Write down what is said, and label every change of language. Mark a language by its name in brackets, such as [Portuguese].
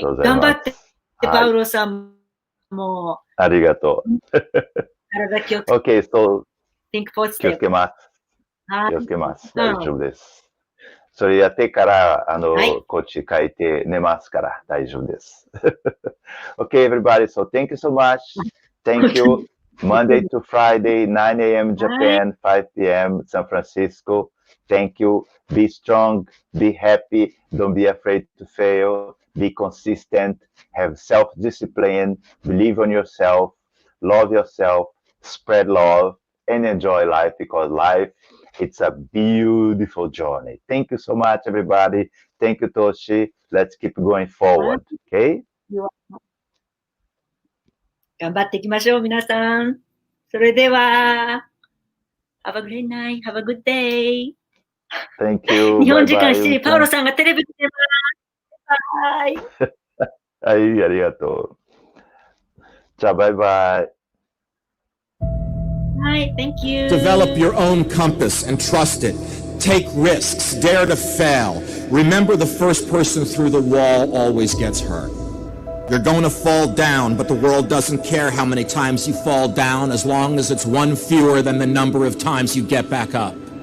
[Japanese] 頑張って、パウロさんも。ありがとう。体気をつけて。 [English] Okay, so [Japanese] 気をつけます。気をつけます。大丈夫です。それやってから、こっち書いて寝ますから、大丈夫です。 [English] Okay, everybody, so thank you so much. Thank you. Monday to Friday, 9 a.m. Japan, 5 p.m. San Francisco. Thank you. Be strong, be happy, don't be afraid to fail, be consistent, have self-discipline, believe on yourself, love yourself, spread love, and enjoy life because life, it's a beautiful journey. Thank you so much, everybody. Thank you, Toshi. Let's keep going forward, okay? [Japanese] 頑張っていきましょう、皆さん。それでは、 [English] Have a great night. Have a good day. Thank you. [Japanese] 日本時間7時、パウロさんがテレビで出ます。はい。ありがとう。じゃあ、バイバイ。 [English] はい、Thank you. Develop your own compass and trust it. Take risks. Dare to fail. Remember, the first person through the wall always gets hurt. You're going to fall down, but the world doesn't care how many times you fall down as long as it's one fewer than the number of times you get back up.